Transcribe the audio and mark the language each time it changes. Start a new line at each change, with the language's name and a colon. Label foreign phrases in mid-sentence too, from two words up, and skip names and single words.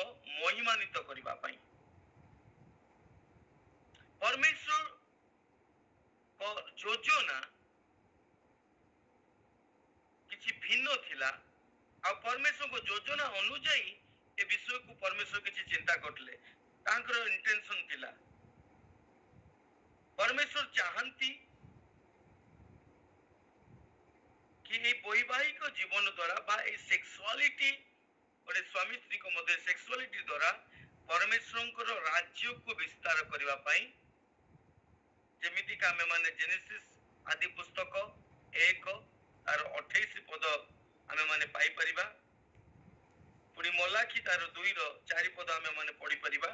Odia: ମହିମାନ୍ବିତ କରିବା ପାଇଁ। ପରମେଶ୍ୱର ଯୋଜନା କିଛି ଭିନ୍ନ ଥିଲା। ଆଉ ପରମେଶ୍ୱରଙ୍କ ଯୋଜନା ଅନୁଯାୟୀ ଏ ବିଷୟକୁ ପରମେଶ୍ୱର କିଛି ଚିନ୍ତା କରିଥିଲେ, ତାଙ୍କର ଇଣ୍ଟେନସନ ଥିଲା। ପରମେଶ୍ୱର ଚାହାନ୍ତି କି ଏଇ ବୈବାହିକ ଜୀବନ ଦ୍ୱାରା ବା ଏଇ ସେକ୍ସୁୟାଲିଟି ଗୋଟେ ସ୍ୱାମୀ ସ୍ତ୍ରୀଙ୍କ ମଧ୍ୟରେ ସେକ୍ସୁଆଲିଟି ଦ୍ୱାରା ପରମେଶ୍ୱରଙ୍କର ରାଜ୍ୟକୁ ବିସ୍ତାର କରିବା ପାଇଁ, ଯେମିତିକି ଆମେ ମାନେ ଜେନେସିସ୍ ଆଦି ପୁସ୍ତକ 1 ତାର 28 ପଦ ଆମେ ମାନେ ପାଇପାରିବା। ପୁଣି ମଲାଖି ତାର 2ର 4 ପଦ ଆମେ ମାନେ ପଢିପାରିବା।